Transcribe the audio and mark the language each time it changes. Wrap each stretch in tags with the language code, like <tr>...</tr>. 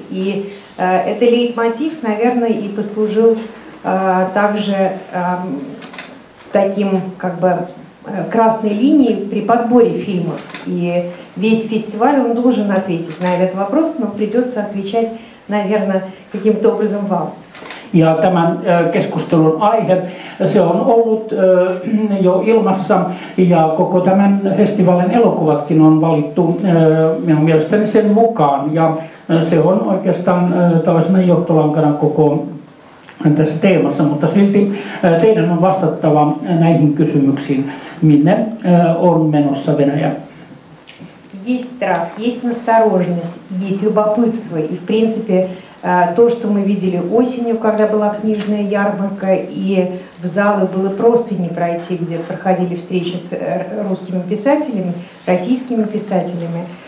<ru>И это лейтмотив, наверное, и послужил также таким как бы красной линией при подборе фильмов. И весь фестиваль, он должен ответить на этот вопрос, но придется отвечать, наверное, каким-то образом вам.</ru> <fi>Ja tämän keskustelun aihe, se on ollut jo ilmassa ja koko tämän festivaalin elokuvatkin on valittu minun mielestäni sen mukaan. Ja se on oikeastaan tällaisena johtolankana koko tässä teemassa, mutta silti teidän on vastattava näihin kysymyksiin, minne on menossa Venäjä.</fi> <ru>Есть страх, есть настороженность, есть любопытство. И в принципе то, что мы видели осенью, когда была книжная ярмарка, и в залы было просто не пройти, где проходили встречи с русскими писателями, российскими писателями.</ru>